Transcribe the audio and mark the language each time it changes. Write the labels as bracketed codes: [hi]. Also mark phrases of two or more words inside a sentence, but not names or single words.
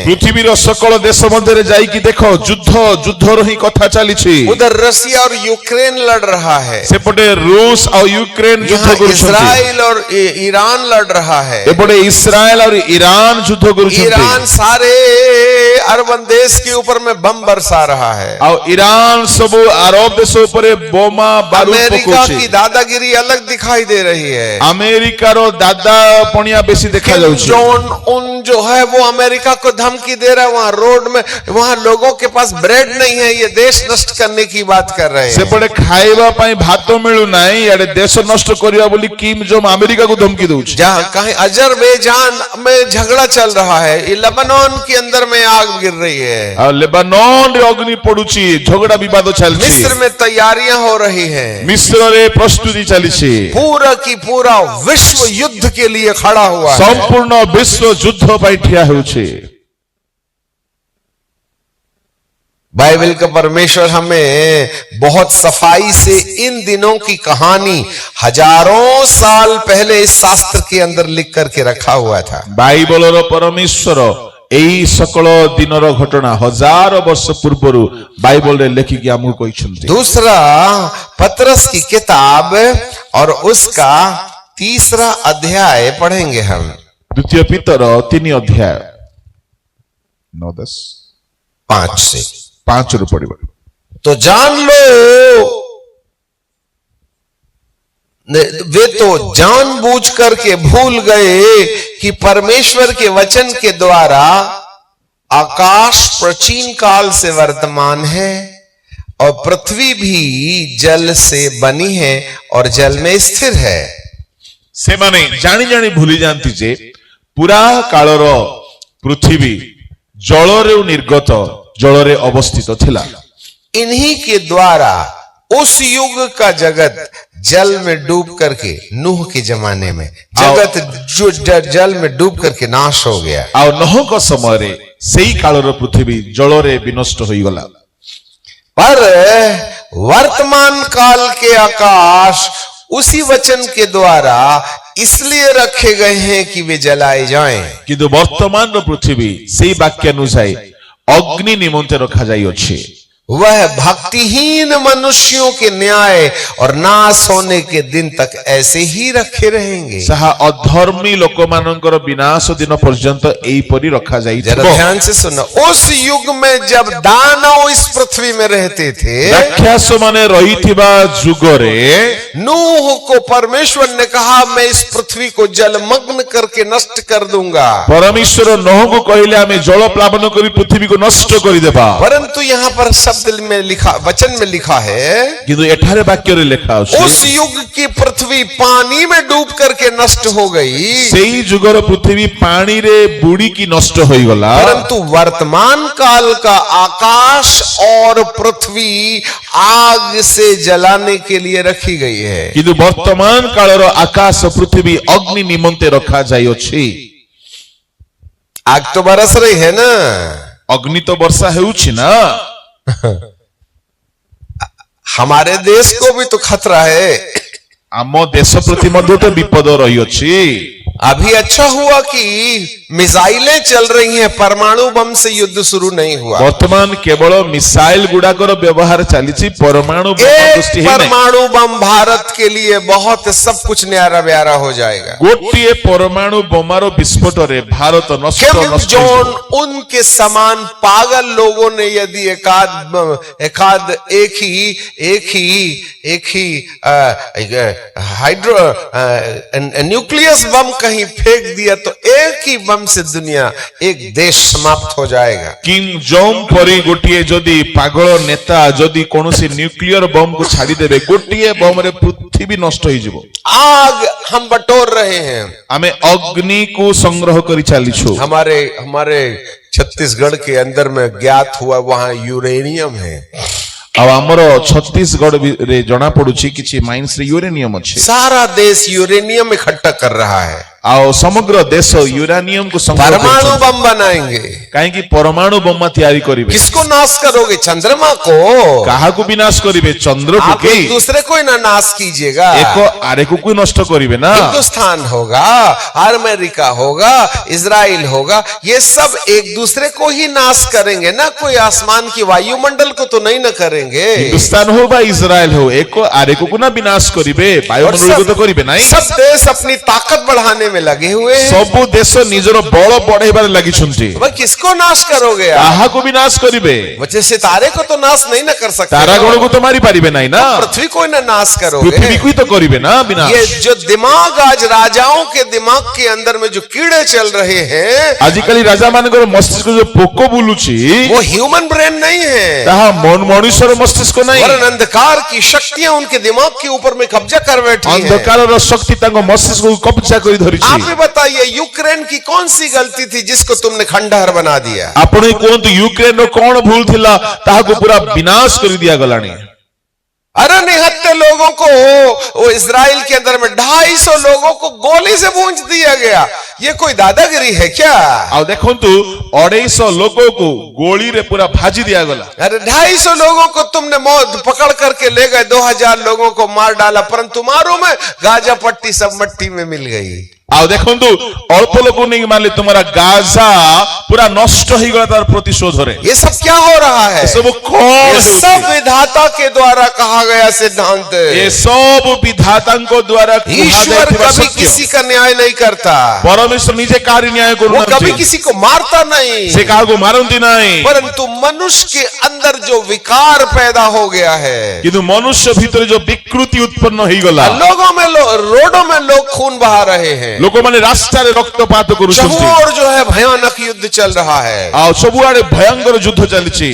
[or] ପୃଥିବୀ ର ସକଳ ଦେଶ ମଧ୍ୟ ରେ ଯାଇ କି ଦେଖ ଯୁଦ୍ଧ ର ହିଁ କଥା ଚାଲିଛି। [hi] उधर रशिया और यूक्रेन लड़ रहा है, [or] ସେପଟେ ରୁଷ ଔର ୟୁକ୍ରେନ ଯୁଦ୍ଧ କରୁଛନ୍ତି। [hi] इस्राइल और ईरान लड़ रहा है, [or] ଏପଟେ ଇସ୍ରାଏଲ ଔର ଇରାନ ଯୁଦ୍ଧ କରୁଛନ୍ତି। [hi] ईरान सारे अरब देश के ऊपर में बम बरसा रहा रहा है। [or] ଆଉ ଇରାନ ସବୁ ଆରବ ଦେଶ ଉପରେ ବୋମା ବାରୁଦ [hi] अमेरिका [or] ପକଉଛି। [hi] की दादागिरी अलग दिखाई दे रही है। [or] ଆମେରିକାର ଦାଦା ପଣିଆ ବେଶୀ ଦେଖା [hi] किम [or] ଯାଉଛି। [hi] जोंग उन जो है वो अमेरिका को धमकी दे रहा है, वहां रोड में वहां लोगों के पास ब्रेड नहीं है, ये देश नष्ट करने की बात कर रहे हैं। [or] ସେପଟେ ଖାଇବା ପାଇଁ ଭାତ ମିଳୁନାହିଁ, ଇଆଡେ ଦେଶ ନଷ୍ଟ କରିବା ବୋଲି କିମ୍ ଜୋଙ୍ଗ ଆମେରିକାକୁ ଧମକି ଦଉଛି। [hi] जहां कहीं अजरबैजान में झगड़ा चल रहा है, ये लेबनान के अंदर में आग गिर रही है, [or] ଆଉ ଲେବାନନରେ ଅଗ୍ନି ପଡୁଛି, ଝଗଡା ବିବାଦ ଚାଲିଛି। [hi] मिस्र में तैयारियां हो रही हैं, [or] ମିଶ୍ରରେ ପ୍ରସ୍ତୁତି ଚାଲିଛି। [hi] पूरा की पूरा विश्व युद्ध के लिए खड़ा हुआ है। [or] ସମ୍ପୂର୍ଣ୍ଣ ବିଶ୍ୱ ଯୁଦ୍ଧ ପାଇଁ ଠିଆ ହେଉଛି। [hi] बाइबल का परमेश्वर हमें बहुत सफाई से इन दिनों की कहानी हजारों साल पहले इस शास्त्र के अंदर लिख करके रखा हुआ था। [or] ବାଇବଲର ପରମେଶ୍ୱର ଏଇ ସକଳ ଦିନର ଘଟଣା ହଜାର ବର୍ଷ ପୂର୍ବରୁ ବାଇବଲରେ ଲେଖିକି ଆମକୁ କହିଛନ୍ତି। [hi] दूसरा पतरस की किताब और उसका 3 अध्याय पढ़ेंगे हम। [or] ଦ୍ୱିତୀୟ ପିତର 3 ଅଧ୍ୟାୟ 9-10 [hi] 5 से। [or] 5 ରୁ ପଢିବା। [hi] तो जान लो, वे तो जानबूझ करके भूल गए कि परमेश्वर के वचन के द्वारा आकाश प्राचीन काल से वर्तमान है और पृथ्वी भी जल से बनी है और जल में स्थिर है। [or] ସେମାନେ ଜାଣି ଜାଣି ଭୁଲି ଯାଆନ୍ତି ଯେ ପୁରା କାଳର ପୃଥିବୀ ଜଳରେ ନିର୍ଗତ ଜଳରେ ଅବସ୍ଥିତ ଥିଲା। [hi] इन्हीं के द्वारा उस युग का जगत जल में डूब करके, नूह के जमाने में जगत जो जल में डूब करके नाश हो गया। [or] ଆଉ ନହଙ୍କ ସମୟରେ ସେଇ କାଳର ପୃଥିବୀ ଜଳରେ ବିନଷ୍ଟ ହୋଇଗଲା। [hi] पर वर्तमान काल के आकाश उसी वचन के द्वारा इसलिए रखे गए हैं कि वे जलाए जाएं। [or] କିନ୍ତୁ ବର୍ତ୍ତମାନର ପୃଥିବୀ ସେଇ ବାକ୍ୟାନୁଯାୟୀ ଅଗ୍ନି ନିମନ୍ତେ ରଖାଯାଇଅଛି। [hi] वह भक्तिहीन मनुष्यों के न्याय और नाश होने के दिन तक ऐसे ही रखे रहेंगे। [or] ଯାହା ଅଧର୍ମୀ ଲୋକମାନଙ୍କର ବିନାଶ ଦିନ ପର୍ଯ୍ୟନ୍ତ ଏଇପରି ରଖାଯାଇଥିବ। [hi] जरा ध्यान से सुनो, उस युग में जब दानव इस पृथ्वी में रहते थे, [or] ରାକ୍ଷସ ମାନେ ରହିଥିବା ଯୁଗରେ [hi] नूह को परमेश्वर ने कहा मैं इस पृथ्वी को जलमग्न करके नष्ट कर दूंगा। [or] ପରମେଶ୍ୱର ନୋହକୁ କହିଲେ ଆମେ ଜଳ ପ୍ଲାବନ କରି ପୃଥିବୀକୁ ନଷ୍ଟ କରିଦେବା। [hi] परंतु यहाँ पर शब्द में लिखा, वचन में लिखा है, [or] କିନ୍ତୁ ଏଠାରେ ବାକ୍ୟରେ ଲେଖା ଅଛି [hi] उस युग की पृथ्वी पानी में डूब करके नष्ट हो गई, [or] ସେଇ ଯୁଗର ପୃଥିବୀ ପାଣିରେ ବୁଡିକି ନଷ୍ଟ ହୋଇଗଲା। [hi] परंतु वर्तमान काल का आकाश और पृथ्वी आग से जलाने के लिए रखी गई है। [or] କିନ୍ତୁ ବର୍ତ୍ତମାନ କାଳର ଆକାଶ ପୃଥିବୀ ଅଗ୍ନି ନିମନ୍ତେ ରଖାଯାଇଅଛି। [hi] आग तो बरस रही है ना, [or] ଅଗ୍ନି ତ ବର୍ଷା ହେଉଛି ନା। [hi] हमारे देश को भी तो खतरा है। [or] ଆମ ଦେଶ ପ୍ରତି ମଧ୍ୟ ତ ବିପଦ ରହିଅଛି। [hi] अभी अच्छा हुआ कि मिसाइलें चल रही हैं, परमाणु बम से युद्ध शुरू नहीं हुआ। [or] ବର୍ତ୍ତମାନ କେବଳ ମିସାଇଲ ଗୁଡାକର ବ୍ୟବହାର ଚାଲିଛି, ପରମାଣୁ ବୋମା [hi] एक [or] ସୃଷ୍ଟି ହେଇନାହିଁ। [hi] परमाणु बम भारत के लिए बहुत सब कुछ न्यारा ब्यारा हो जाएगा। [or] ଗୋଟିଏ ପରମାଣୁ ବୋମାର ବିସ୍ଫୋଟରେ ଭାରତ ନଷ୍ଟ [hi] किम [or] ନଷ୍ଟ [hi] जोन [or] ହୋଇଯିବ। [hi] उनके समान पागल लोगों ने यदि एक ही [en] hydro nucleus [hi] बम कहीं फेंक दिया तो एक ही बम से दुनिया, एक देश समाप्त हो जाएगा। [or] କିମ୍ ଜୋଙ୍ଗ ପରି ଗୋଟିଏ ଯଦି ପାଗଳ ନେତା ଯଦି କୌଣସି [en] nuclear bomb [or] କୁ ଛାଡିଦେବେ, ଗୋଟିଏ ବମ୍ ରେ ପୃଥିବୀ ନଷ୍ଟ ହେଇଯିବ। [hi] आग हम बटोर रहे हैं। [or] ଆମେ ଅଗ୍ନିକୁ ସଂଗ୍ରହ କରି ଚାଲିଛୁ। [hi] हमारे छत्तीसगढ़ के अंदर में ज्ञात हुआ वहां यूरेनियम है। [or] ଆଉ ଆମର ଛତିଶଗଡରେ ଜଣା ପଡୁଛି କିଛି ମାଇନ୍ସ ରେ ୟୁରେନିୟମ ଅଛି। [hi] सारा देश यूरेनियम इकट्ठा कर रहा है। [or] ଆଉ ସମଗ୍ର ଦେଶ ୟୁରାନିୟମକୁ ସଂଗ୍ରହ [hi] परमाणु [or] କରୁଛନ୍ତି। [hi] बम बनाएंगे। [or] କାହିଁକି ପରମାଣୁ ବୋମା ତିଆରି କରିବେ? [hi] किसको नाश करोगे? चंद्रमा को? [or] କାହାକୁ ବିନାଶ କରିବେ? ଚନ୍ଦ୍ରକୁ [hi] आप [or] କି? [hi] एक दूसरे को ही ना नाश कीजिएगा। [or] ଏକ ଆରେକୁ ନଷ୍ଟ କରିବେ ନା। [hi] हिंदुस्तान होगा, अमेरिका होगा, इजराइल होगा, ये सब एक दूसरे को ही नाश करेंगे ना, कोई आसमान की वायुमंडल को तो नहीं न करेंगे। [or] ହିନ୍ଦୁସ୍ତାନ ହଉ ବା ଇସ୍ରାଏଲ ହଉ, ଏକ ଆରେକୁ ନା ବିନାଶ କରିବେ, ବାୟୁମଣ୍ଡଳକୁ ତ କରିବେ ନାହିଁ। [hi] सब देश अपनी ताकत बढ़ाने में में लगे हुए हैं। [or] ସବୁ ଦେଶ ନିଜର ବଳ ବଢେଇବାରେ ଲାଗିଛନ୍ତି। [hi] वह किसको नाश करोगे आप? [or] କାହାକୁ ବି ନାଶ କରିବେ? [hi] बच्चे सितारे को तो नाश नहीं ना कर सकते, [or] ତାରାଗଣକୁ ତ ମାରି ପାରିବେ ନାହିଁ ନା, [hi] पृथ्वी को ही ना नाश करोगे। [or] ପୃଥିବୀକୁ ହିଁ ତ କରିବେ ନା ବିନାଶ। [hi] ये जो दिमाग आज राजाओं के दिमाग के अंदर में जो कीड़े चल रहे हैं, [or] ଆଜିକାଲି ରାଜା ମାନଙ୍କର ମସ୍ତିଷ୍କ ଯୋଉ ପୋକ ବୁଲୁଛି [hi] वो [en] human brain [hi] नहीं है, [or] ତାହା ମଣିଷର ମସ୍ତିଷ୍କ ନାହିଁ। [hi] वरन अंधकार की शक्तियां उनके दिमाग के ऊपर में कब्जा कर बैठी हैं। [or] ଅନ୍ଧକାରର ଶକ୍ତି ତାଙ୍କ ମସ୍ତିଷ୍କକୁ କବ୍ଜା କରି ଧରିଛି। [hi] आप ही बताइए, यूक्रेन की कौन सी गलती थी जिसको तुमने खंडहर बना दिया? [or] ଆପଣ ହିଁ କୁହନ୍ତୁ ୟୁକ୍ରେନର କଣ ଭୁଲ ଥିଲା ତାହାକୁ ପୁରା ବିନାଶ କରି ଦିଆଗଲାଣି। [hi] अरे निहत्ते लोगों को वो इजराइल के अंदर में 250 लोगों को गोली से भूंज दिया गया। ये कोई दादागिरी है क्या? [or] ଆଉ ଦେଖନ୍ତୁ 250 ଲୋକକୁ ଗୋଳିରେ ପୁରା ଭାଜି ଦିଆଗଲା। [hi] अरे 250 लोगों को तुमने मौत पकड़ करके ले गए, 2000 लोगों को मार डाला, परंतु मारो में गाजा पट्टी सब मट्टी में मिल गई। [or] ଆଉ ଦେଖନ୍ତୁ ଅଳ୍ପ ଲୋକକୁ ନେଇକି ମାରିଲେ ତୁମର ଗାଜା ପୁରା ନଷ୍ଟ ହେଇଗଲା ତାର ପ୍ରତିଶୋଧରେ। [hi] ये सब क्या हो रहा है? [or] ସବୁ କଣ [hi] ये [or] ହେଉଛି? [hi] सब विधाता के द्वारा कहा गया सिद्धांत। [or] ଏ ସବୁ ବିଧାତାଙ୍କ ଦ୍ୱାରା [hi] ईश्वर [or] କୁହାଯାଇଥିବା [hi] कभी [or] ସତ୍ୟ। [hi] किसी का न्याय नहीं करता, [or] ପରମେଶ୍ୱର ନିଜେ କାହାରି ନ୍ୟାୟ [hi] वो कभी [or] କରୁନାହାନ୍ତି, [hi] किसी को मारता नहीं, [or] ସେ କାହାକୁ ମାରନ୍ତି ନାହିଁ। [hi] परंतु मनुष्य के अंदर जो विकार पैदा हो गया है, [or] କିନ୍ତୁ ମନୁଷ୍ୟ ଭିତରେ ଯୋଉ ବିକୃତି ଉତ୍ପନ୍ନ ହେଇଗଲା, [hi] लोगों में रोडों में लोग खून बहा रहे हैं, [or] ଲୋକମାନେ ରାସ୍ତାରେ ରକ୍ତପାତ କରୁଛନ୍ତି, [hi] और जो है भयानक युद्ध चल रहा है। [or] ଆଉ ସବୁଆଡେ ଭୟଙ୍କର ଯୁଦ୍ଧ ଚାଲିଛି।